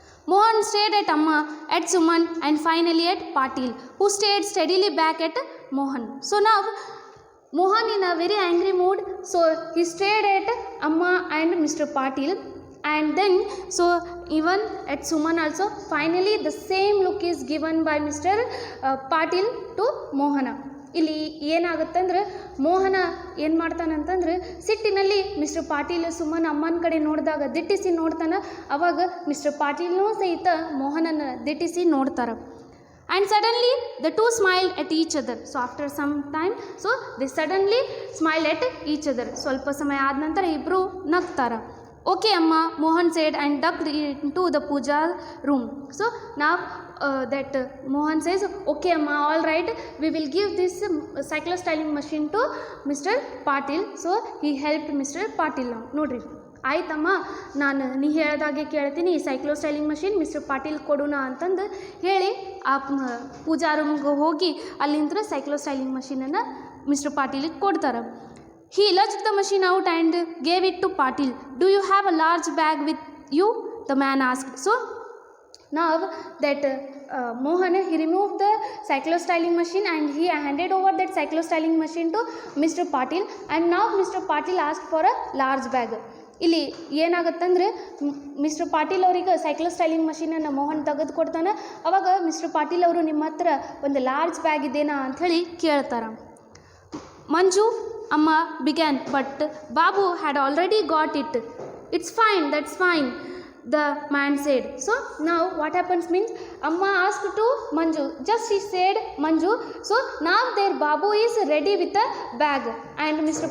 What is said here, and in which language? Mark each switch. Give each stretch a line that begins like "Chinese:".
English: Mohan stared at Amma, at Suman, and finally at Patil, who stared steadily back at Mohan. So now Mohan in a very angry mood, so he stared at Amma and Mr. Patil, and then so even at Suman also. Finally the same look is given by Mr. Patil to Mohana.
Kannada: ಇಲ್ಲಿ ಏನಾಗುತ್ತಂದ್ರೆ, ಮೋಹನ ಏನು ಮಾಡ್ತಾನಂತಂದ್ರೆ ಸಿಟ್ಟಿನಲ್ಲಿ mister Patil Suman ಅಮ್ಮನ ಕಡೆ ನೋಡಿದಾಗ ದಿಟ್ಟಿಸಿ ನೋಡ್ತಾನೆ. ಅವಾಗ mister ಪಾಟೀಲ್ನೂ ಸಹಿತ ಮೋಹನನ ದಿಟ್ಟಿಸಿ ನೋಡ್ತಾರೆ.
English: And suddenly the two smiled at each other. So after some time so they suddenly smile at each other.
Kannada: ಸ್ವಲ್ಪ ಸಮಯ ಆದ ನಂತರ ಇಬ್ಬರು ನಗ್ತಾರೆ.
English: Okay Amma, Mohan said and ducked into the puja room. So now that Mohan says, okay Amma, all right, we will give this cyclostyling machine to Mr. Patil. So he helped Mr. Patil now.
Kannada: ನೋಡ್ರಿ, ಆಯ್ತಮ್ಮ, ನಾನು ನೀ ಹೇಳ್ದಾಗೆ ಕೇಳ್ತೀನಿ, ಈ cyclostyling machine mister Patil ಕೊಡೋಣ ಅಂತಂದು ಹೇಳಿ ಆ ಪೂಜಾ ರೂಮ್ಗೆ ಹೋಗಿ ಅಲ್ಲಿಂದ ಸೈಕ್ಲೋಸ್ಟೈಲಿಂಗ್ ಮಷೀನನ್ನು ಮಿಸ್ಟರ್ ಪಾಟೀಲಿಗೆ ಕೊಡ್ತಾರೆ.
English: He lunged the machine out and gave it to Patil. "Do you have a large bag with you?" the man asked. So now that Mohan, he removed the cyclostyling machine and he handed over that cyclostyling machine to Mr. Patil, and now Mr. Patil asked for a large bag.
Kannada: ಇಲ್ಲಿ ಏನಾಗುತ್ತಂದ್ರೆ, mister Patil ಅವರಿಗೆ cyclostyling ಮಷೀನನ್ನು ಮೋಹನ್ ತೆಗೆದು ಕೊಡ್ತಾನೆ. ಅವಾಗ mister Patil ಅವರು ನಿಮ್ಮ ಹತ್ರ ಒಂದು ಲಾರ್ಜ್ ಬ್ಯಾಗ್ ಇದೆನಾ ಅಂಥೇಳಿ ಕೇಳ್ತಾರೆ.
English: Manju, Amma began, but Babu had already got it. "It's fine, that's fine," the man said. So now what happens means, Amma asked to Manju, just she said Manju, so now their Babu is ready with a bag, and Mr.